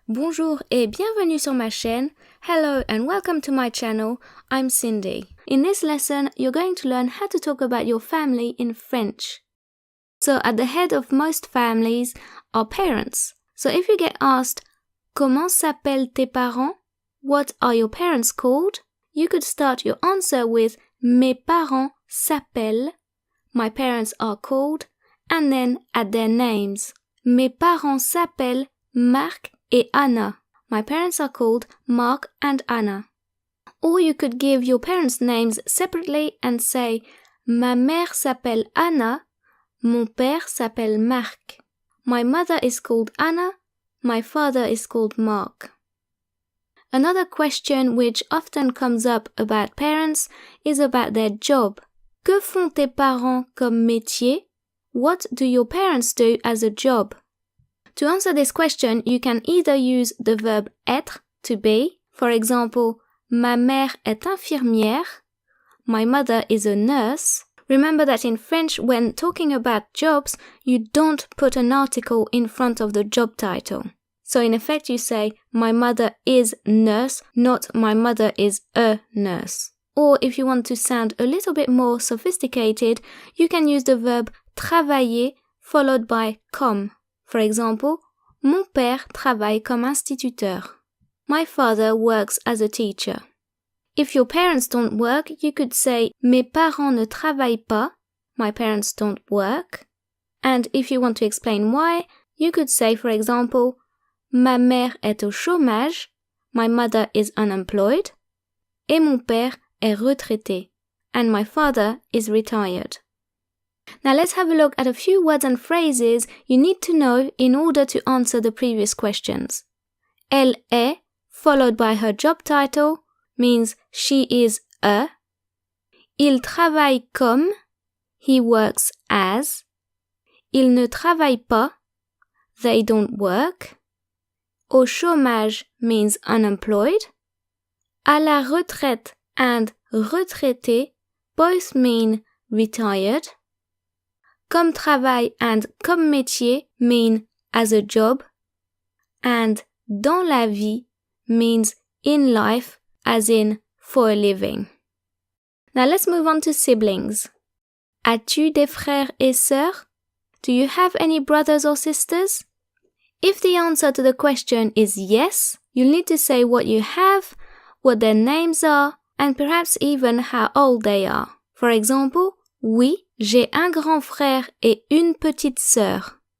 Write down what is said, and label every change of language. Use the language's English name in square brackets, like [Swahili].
[French] Bonjour et bienvenue sur ma chaîne. [English] Hello and welcome to my channel. I'm Cindy. In this lesson, you're going to learn how to talk about your family in French. So at the head of most families are parents. So if you get asked, [French] Comment s'appellent tes parents? [English] What are your parents called? You could start your answer with [French] Mes parents s'appellent. [English] My parents are called. And then add their names. [French] Mes parents s'appellent Marc et Anna. [English] My parents are called Mark and Anna. Or you could give your parents' names separately and say [French] Ma mère s'appelle Anna, mon père s'appelle Marc. [English] My mother is called Anna, my father is called Mark. Another question which often comes up about parents is about their job. [French] Que font tes parents comme métier? [English] What do your parents do as a job? To answer this question, you can either use the verb être, to be. For example, [French] ma mère est infirmière. [English] My mother is a nurse. Remember that in French, when talking about jobs, you don't put an article in front of the job title. So in effect, you say, my mother is nurse, not my mother is a nurse. Or if you want to sound a little bit more sophisticated, you can use the verb travailler followed by comme. For example, mon père travaille comme instituteur. My father works as a teacher. If your parents don't work, you could say [French] mes parents ne travaillent pas. [English] My parents don't work. And if you want to explain why, you could say, for example, [French] ma mère est au chômage. [English] My mother is unemployed. [French] Et mon père est retraité. [English] And my father is retired. Now let's have a look at a few words and phrases you need to know in order to answer the previous questions. [French] Elle est, [English] followed by her job title, means she is a. [French] Il travaille comme, [English] he works as. [French] Il ne travaille pas, [English] they don't work. [French] Au chômage [English] means unemployed. [French] À la retraite [English] and retraité both mean retired. [French] Comme travail [English] and [French] comme métier [English] mean as a job, and [French] dans la vie [English] means in life, as in for a living. Now let's move on to siblings. [French] As-tu des frères et sœurs? [English] Do you have any brothers or sisters? If the answer to the question is yes, you'll need to say what you have, what their names are, and perhaps even how old they are. For example, [French] oui, j'ai un grand frère et une petite sœur.